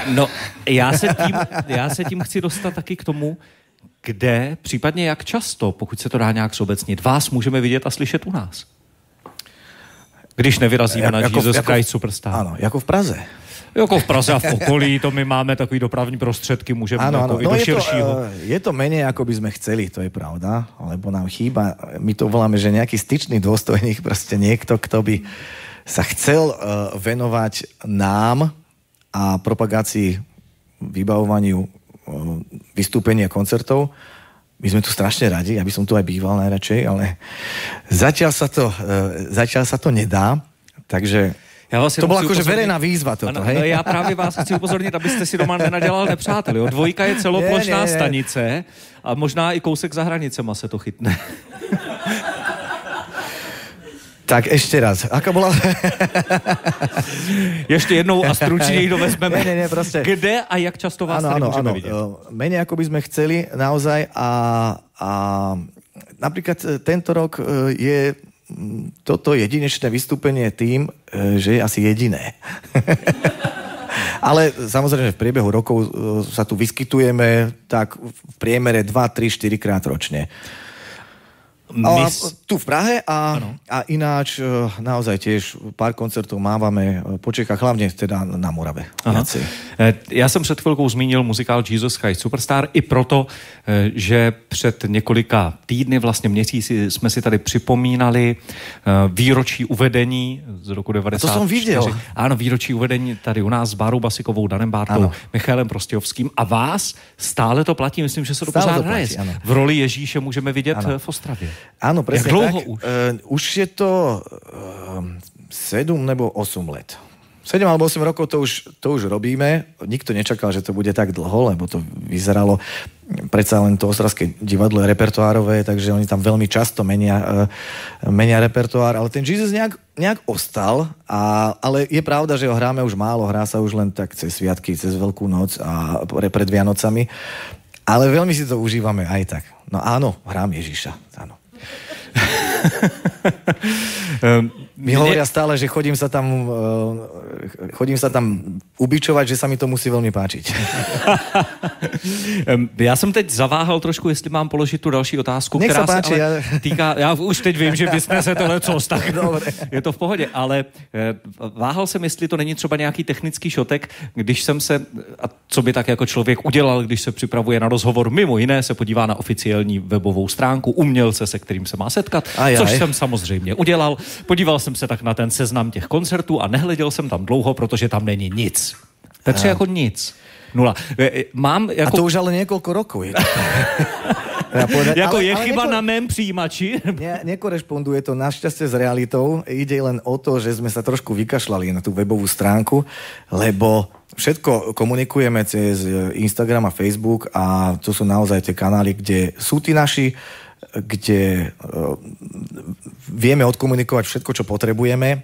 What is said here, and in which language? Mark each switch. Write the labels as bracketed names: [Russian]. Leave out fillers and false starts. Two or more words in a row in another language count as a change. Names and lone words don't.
[Czech] No, já se tím chci dostat taky k tomu, kde, případně jak často, pokud se to dá nějak zobecnit, vás můžeme vidět a slyšet u nás. Když nevyrazíme na Jesus Christ Superstar. [Slovak] Áno, ako v Praze. [Czech] Jako v Praze a v okolí, to my máme takový dopravní prostředky, můžeme jako i do širšího. [Slovak] Je to menej, ako by sme chceli, to je pravda, lebo nám chýba, my to voláme, že nejaký styčný dôstojník, proste niekto, kto by sa chcel venovať nám a propagácii, vybavovaniu vystúpenia koncertov. My sme tu strašne radi, ja by som tu aj býval najradšej, ale zatiaľ sa to nedá, takže to bola akože verejná výzva toto, hej? No [Czech] já právě vás chci upozornit, abyste si doma nenadělal nepřáteli. Dvojka je celoplošná stanice a možná i kousek za hranicema se to chytne. [Slovak] Tak ešte raz, aká bola... [Czech] Ešte jednou a stručne to vezmeme. [Slovak] Nie, proste. [Czech] Kde a jak často vás tady [Slovak] môžeme vidieť? Menej ako by sme chceli naozaj a napríklad tento rok je toto jedinečné vystúpenie tým, že je asi jediné. Ale samozrejme v priebehu rokov sa tu vyskytujeme tak v priemere 2, 3, 4 krát ročne. Tu v Prahe a ináč naozaj tiež pár koncertů mávame po Čechách, [Czech] hlavně teda [Slovak] na Morave. [Czech] Já jsem před chvilkou zmínil muzikál Jesus Christ Superstar i proto, že před několika týdny, vlastně měsíci jsme si tady připomínali výročí uvedení z roku 94. To jsem viděl. Ano, výročí uvedení tady u nás s Bárou Basikovou, Danem Bártou, Michaelem Prostějovským a vás stále to platí, myslím, že se to pořád hraje. V roli Ježíše můžeme vidět v Ostravě. [Slovak] Áno, presne tak. [Czech] Už je to 7 nebo 8 let. [Slovak] 7 alebo 8 rokov to už robíme. Nikto nečakal, že to bude tak dlho, lebo to vyzeralo predsa len to ostravské divadlo je repertoárové, takže oni tam veľmi často menia repertoár, ale ten Jesus nejak ostal, ale je pravda, že ho hráme už málo, hrá sa už len tak cez sviatky, cez Veľkú noc a pred Vianocami, ale veľmi si to užívame aj tak. No áno, hrám Ježíša, áno. Mi hovoria stále, že chodím sa tam ubičovať, že sa mi to musí veľmi páčiť. [Czech] Já jsem teď zaváhal trošku, jestli mám položit tu další otázku, která se ale týká, já už teď vím, že vysnese to lecos, tak je to v pohodě, ale váhal jsem, jestli to není třeba nějaký technický šotek, když jsem se, a co by tak jako člověk udělal, když se připravuje na rozhovor, mimo jiné se podívá na oficiální webovou stránku umělce, se kterým se má setkat, což jsem samozřejmě udělal. Podíval jsem se tak na ten seznam těch koncertů a nehleděl jsem tam dlouho, protože tam není nic. Petře, jako nic. Nula. Mám jako... A [Slovak] to už ale niekoľko rokov je. [Czech] Jako je chyba na mém přijímači? [Slovak] Nekorešponduje to našťastie s realitou. Ide len o to, že sme sa trošku vykašľali na tú webovú stránku, lebo všetko komunikujeme cez Instagram a Facebook a to sú naozaj tie kanály, kde sú tí naši kde vieme odkomunikovať všetko, čo potrebujeme.